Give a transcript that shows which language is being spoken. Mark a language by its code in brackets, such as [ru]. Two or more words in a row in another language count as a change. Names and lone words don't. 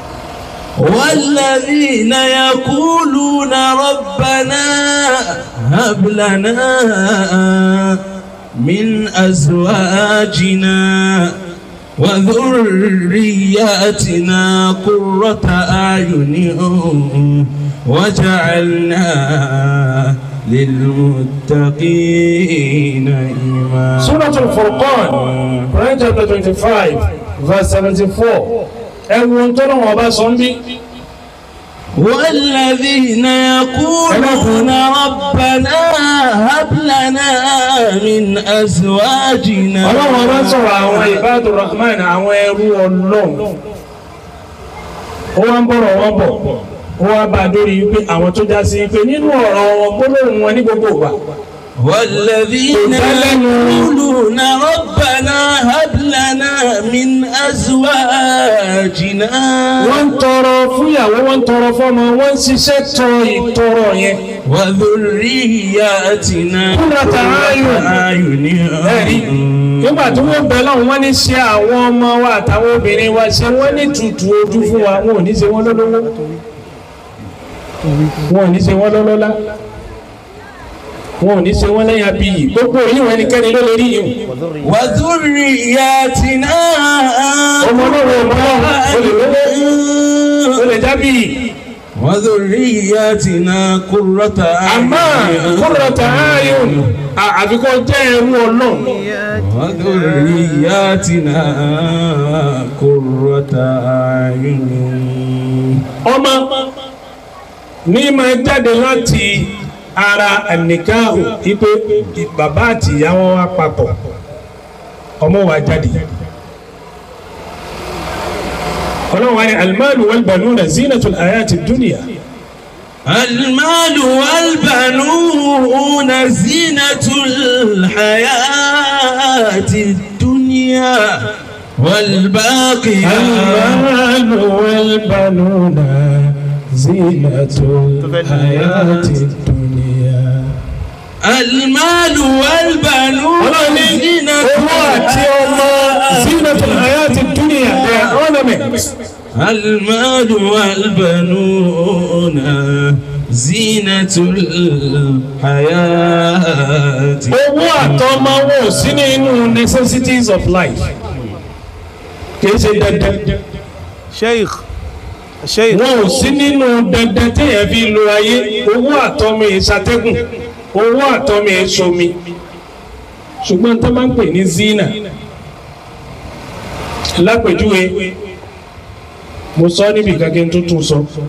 [ar] والذين يقولون ربنا هب لنا من أزواجنا وذرياتنا قرة أعين وجعلنا للمتقين إماما. [en] Surah Al-Furqan, Quran chapter 25, verse 74. [yo] Ẹ̀wọ̀n tó lọ́wọ́ ọba sọ ń bí. [ar] والذين يقولون ربنا هب لنا من أزواجنا. [yo] Ọlọ́run ọba sọ̀rọ̀ àwọn [ar] عباد الرحمن, [yo] àwọn ẹrú Ọlọ́run. Ó wá ń bọ̀rọ̀ wọ́n bọ̀. Ó wá bá a dórí pé àwọn tó já sí pé nínú ọ̀rọ̀ wọn gbólóhùn wọn ní gbogbo ìgbà. [ar] والذين يقولون ربنا هب لنا من أزواجنا. [yo] Wọ́n ń tọrọ fúnyàwó, wọ́n ń tọrọ fọ́mọ, wọ́n ń ṣiṣẹ́ tọ ìtọrọ yẹn. [ar] وذرياتنا قرة أعين. [yo] Nígbà tí wọ́n bẹ̀ lọ́wọ́ wọ́n ní ṣe àwọn ọmọ wa àtàwọn obìnrin wa ṣe wọ́n ní tutù ojú fún wa, wọn ò ní ṣe wọ́n lọ́lọ́lá. Wọn ò ní ṣe wọ́n lọ́lọ́lá. Wọn ò ní ṣe wọ́n lẹ́yìn abiyì. Gbogbo yìí wọn ẹnikẹ́ni ló lè rí yìí. [ar] وذرياتنا [yo] Ọmọ náà wọ ọmọ náà ó lè jábìyì. [ar] وذرياتنا قرة [yo] Àmọ́ [ar] قرة أعين [yo] àfikún jẹ́ ẹrú Ọlọ́run. [ar] وذرياتنا قرة أعين. [yo] Ọmọ ní máa jáde láti ara àníkáhù ipe bàbá àti ìyá wọn wá papọ̀, ọmọ wa jáde. Ọlọ́run wa ní [ar] المال والبنون زينة الحياة الدنيا. المال والبنون زينة الحياة الدنيا المال والبنون زينة الحياة الدنيا. المال والبنون زينة الحياة الدنيا. المال والبنون زينة الحياة. [yo] Owó àtọmọ wọn ò sí nínú [en] necessities of life. [yo] Kìí ṣe dandan. Sheikh. Wọn ò sí nínú dandan téèyàn fi lo ayé. Owó àtọmọ ìṣàtẹ́gùn, owó àtọmọ ìṣomi. Ṣùgbọ́n tó máa ń pè ní zina. Lápèjúwe, mo sọ níbi kankan tuntun sọ.